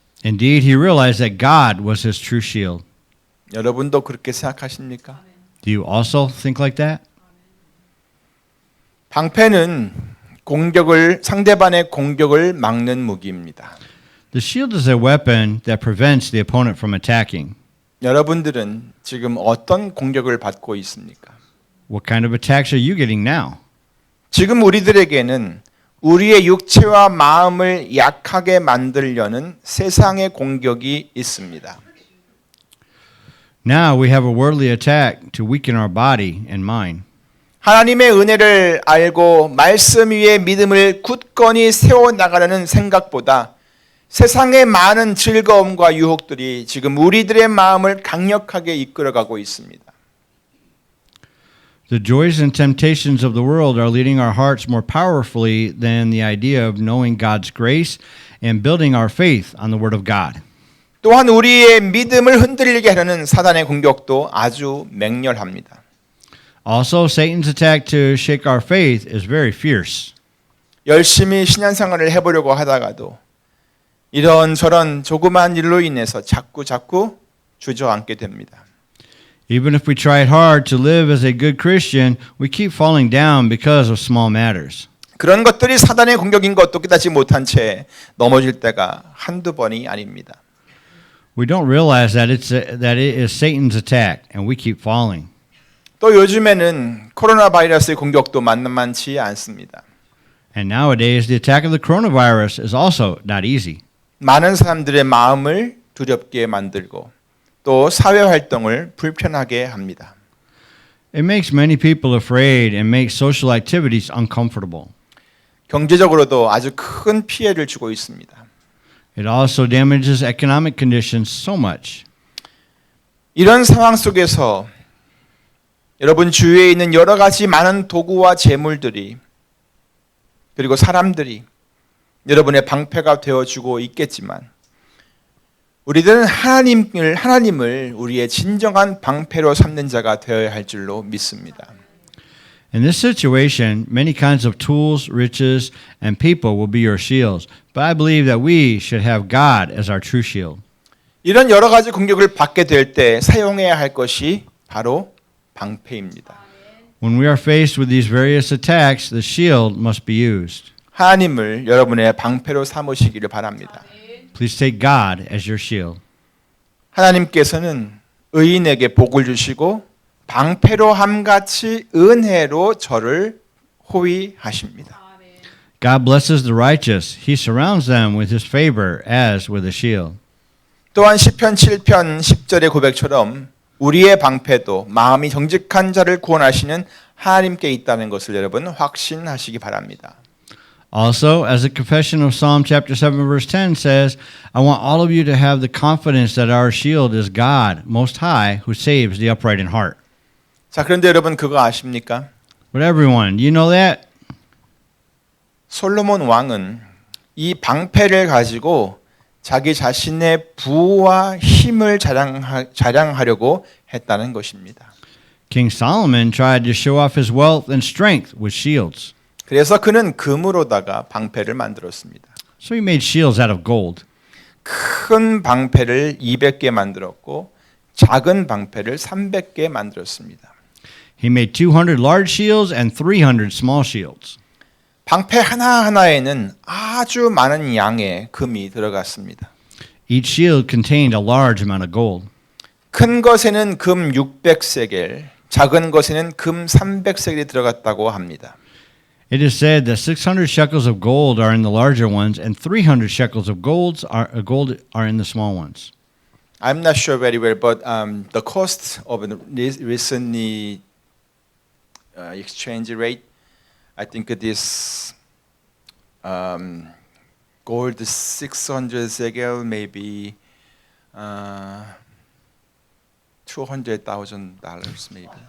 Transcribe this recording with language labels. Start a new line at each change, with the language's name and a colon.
English: Indeed, he realized that God was his true shield.
Korean: 여러분도 그렇게 생각하십니까?
English: Do you also think like that?
Korean: 방패는 상대방의 공격을 막는 무기입니다.
English: The shield is a weapon that prevents the opponent from attacking.
Korean: 여러분들은 지금 어떤 공격을 받고 있습니까?
English: What kind of attacks are you getting now?
Korean: 지금 우리들에게는 우리의 육체와 마음을 약하게 만들려는 세상의 공격이 있습니다.
English: Now we have a worldly attack to weaken our body and mind.
Korean: 하나님의 은혜를 알고 말씀 위에 믿음을 굳건히 세워나가려는 생각보다 세상의 많은 즐거움과 유혹들이 지금 우리들의 마음을 강력하게 이끌어가고 있습니다.
English: The joys and temptations of the world are leading our hearts more powerfully than the idea of knowing God's grace and building our faith on the Word of God.
Korean: 또한 우리의 믿음을 흔들리게 하려는 사단의 공격도 아주 맹렬합니다.
English: Also, Satan's attack to shake our faith is very fierce.
Korean: 열심히 신앙생활을 해보려고 하다가도 이런저런 조그마한 일로 인해서 자꾸 주저앉게 됩니다.
English: Even if we tried hard to live as a good Christian, we keep falling down because of small matters.
Korean: 그런 것들이 사단의 공격인 것도 깨닫지 못한 채 넘어질 때가 한두 번이 아닙니다.
English: We don't realize that it is Satan's attack, and we keep falling.
Korean: 또 요즘에는 코로나 바이러스의 공격도 만만치 않습니다.
English: And nowadays, the attack of the coronavirus is also not easy.
Korean: 많은 사람들의 마음을 두렵게 만들고 또 사회 활동을 불편하게 합니다.
English: It makes many people afraid and makes social activities uncomfortable.
Korean: 경제적으로도 아주 큰 피해를 주고 있습니다.
English: It also damages economic conditions so much.
Korean: 이런 상황 속에서 여러분 주위에 있는 여러 가지 많은 도구와 재물들이 그리고 사람들이 여러분의 방패가 되어주고 있겠지만 우리들은 하나님을 우리의 진정한 방패로 삼는 자가 되어야 할 줄로 믿습니다.
English: In this situation, many kinds of tools, riches, and people will be your shields. But I believe that we should have God as our true shield.
Korean: 이런 여러 가지 공격을 받게 될 때 사용해야 할 것이 바로 방패입니다.
English: When we are faced with these various attacks, the shield must be used.
Korean: 하나님을 여러분의 방패로 삼으시기를 바랍니다.
English: Please take God as your shield.
Korean: 하나님께서는 의인에게 복을 주시고 방패로 함같이 은혜로 저를 호위하십니다.
English: God blesses the righteous. He surrounds them with his favor as with a shield.
Korean: 또한 시편 7편 10절의 고백처럼 우리의 방패도 마음이 정직한 자를 구원하시는 하나님께 있다는 것을 여러분 확신하시기 바랍니다.
English: Also, as the confession of Psalm chapter 7 verse 10 says, I want all of you to have the confidence that our shield is God, Most High, who saves the upright in heart.
Korean: 자, 그런데 여러분 그거 아십니까?
English: But everyone, do you know that?
Korean: 솔로몬 왕은 이 방패를 가지고 자기 자신의 부와 힘을 자랑하려고 했다는 것입니다.
English: King Solomon tried to show off his wealth and strength with shields.
Korean: 그래서 그는 금으로다가 방패를 만들었습니다.
English: So he made shields out of gold.
Korean: 큰 방패를 200개 만들었고 작은 방패를 300개 만들었습니다.
English: He made 200 large shields and 300 small shields.
Korean: 방패 하나하나에는 아주 많은 양의 금이 들어갔습니다.
English: Each shield contained a large amount of gold.
Korean: 큰 것에는 금 600세겔, 작은 것에는 금 300세겔이 들어갔다고 합니다.
English: It is said that 600 shekels of gold are in the larger ones and 300 shekels of gold are in the small ones. I'm not sure very well, but the cost of recently exchange rate, I think this gold 600 shekel maybe $200,000 maybe.